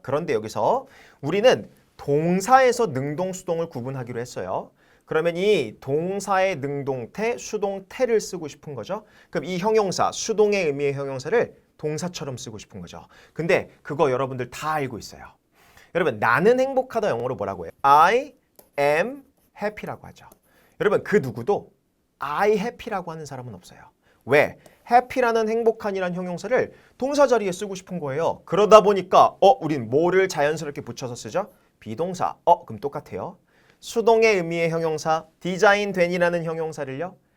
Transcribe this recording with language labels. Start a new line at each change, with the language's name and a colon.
Korean: 그런데 여기서 우리는 동사에서 능동, 수동을 구분하기로 했어요. 그러면 이 동사의 능동태, 수동태를 쓰고 싶은 거죠. 그럼 이 형용사, 수동의 의미의 형용사를 동사처럼 쓰고 싶은 거죠. 근데 그거 여러분들 다 알고 있어요. 여러분 나는 행복하다 영어로 뭐라고 해요?
English: I am happy라고
Korean: 하죠. 여러분 그 누구도
English: I happy
Korean: 라고 하는 사람은 없어요. 왜? happy라는 행복한이란 형용사를 동사 자리에 쓰고 싶은 거예요. 그러다 보니까 우린 뭐를 자연스럽게 붙여서 쓰죠? 비동사. 그럼 똑같아요. 수동의 의미의 형용사 디자인된이라는 형용사를요.